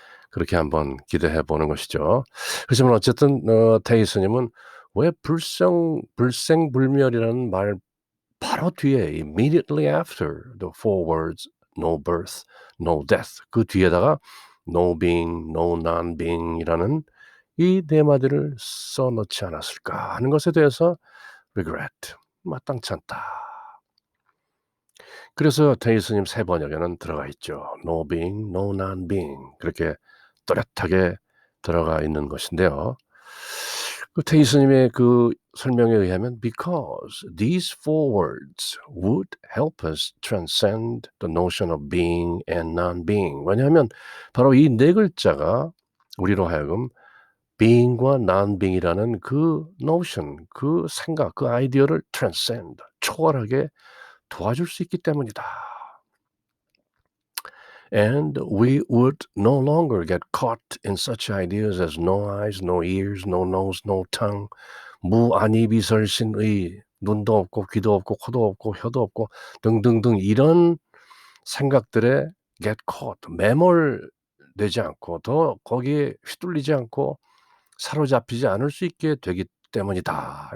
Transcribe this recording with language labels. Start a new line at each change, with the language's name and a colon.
Korean: 그렇게 한번 기대해 보는 것이죠. 그렇지만 어쨌든 테이스님은 왜 불생불멸이라는 말 바로 뒤에
English: immediately after the four words no birth, no death
Korean: 그 뒤에다가
English: no being, no non-being
Korean: 이라는 이 네 마디를 써 넣지 않았을까 하는 것에 대해서 regret, 마땅치 않다. 그래서 테이스님 세 번역에는 들어가 있죠.
English: No being, no non-being
Korean: 그렇게 또렷하게 들어가 있는 것인데요. 그 테이스님의 그 설명에 의하면
English: because these four words would help us transcend the notion of being and non-being.
Korean: 왜냐하면 바로 이 네 글자가 우리로 하여금 being과 non-being이라는 그 notion, 그 생각, 그 아이디어를 transcend, 초월하게 도와줄 수 있기 때문이다.
English: And we would no longer get caught in such ideas as no eyes, no ears, no nose, no tongue,
Korean: 무아니비설신의 눈도 없고 귀도 없고 코도 없고 혀도 없고 등등등 이런 생각들에
English: get caught,
Korean: 매몰되지 않고 더 거기에 휘둘리지 않고 사로잡히지 않을 수 있게 되기 때문이다.